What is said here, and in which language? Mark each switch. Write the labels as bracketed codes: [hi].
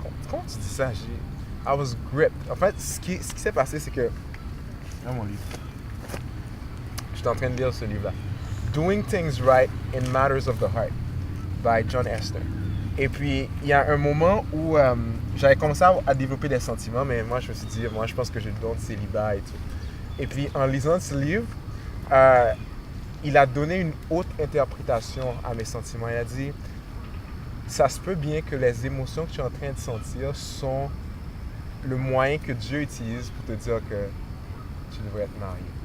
[fr] Comment tu dis ça? [en] I was gripped. [fr] En fait, ce qui s'est passé, c'est que... Ah, mon livre. J'étais en train de lire ce livre-là. [en] Doing Things Right in Matters of the Heart by John Esther. [fr] Et puis, il y a un moment où j'avais commencé à développer des sentiments, mais moi, je me suis dit, moi, je pense que j'ai le don de célibat et tout. Et puis, en lisant ce livre, il a donné une autre interprétation à mes sentiments. Il a dit, ça se peut bien que les émotions que tu es en train de sentir sont le moyen que Dieu utilise pour te dire que tu devrais être marié.